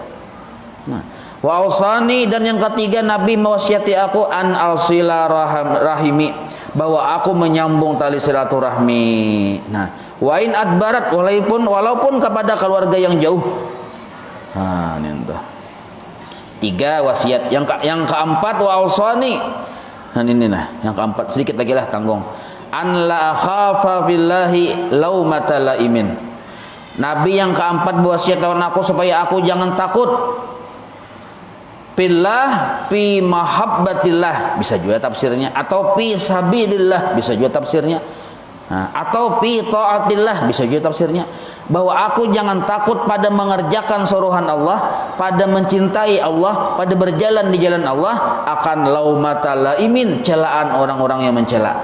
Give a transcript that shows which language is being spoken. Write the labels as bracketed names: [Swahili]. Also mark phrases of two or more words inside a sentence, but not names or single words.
[Indonesian] Nah, [Arabic] wa ausani, [Indonesian] dan yang ketiga Nabi mewasiati aku [Arabic] an alsila rahimi, [Indonesian] bahwa aku menyambung tali silaturahmi. Nah, [Arabic] wa in adbarat, [Indonesian] walaupun kepada keluarga yang jauh. Nah, ini tuh 3 wasiat. Yang keempat [Arabic] wa ausani. [Indonesian] Nah, ini yang keempat, sedikit lagi lah tanggung. [Arabic] An la khafa billahi laumata laimin. [Indonesian] Nabi yang keempat berwasiat lawan aku supaya aku jangan takut Fillah, [Arabic] fi mahabbatillah [Indonesian] bisa juga tafsirnya, atau [Arabic] fi sabilillah [Indonesian] bisa juga tafsirnya. Nah, atau [Arabic] fi taatillah [Indonesian] bisa juga tafsirnya, bahwa aku jangan takut pada mengerjakan suruhan Allah, pada mencintai Allah, pada berjalan di jalan Allah, akan [Arabic] laumata laimin, [Indonesian] celaan orang-orang yang mencela.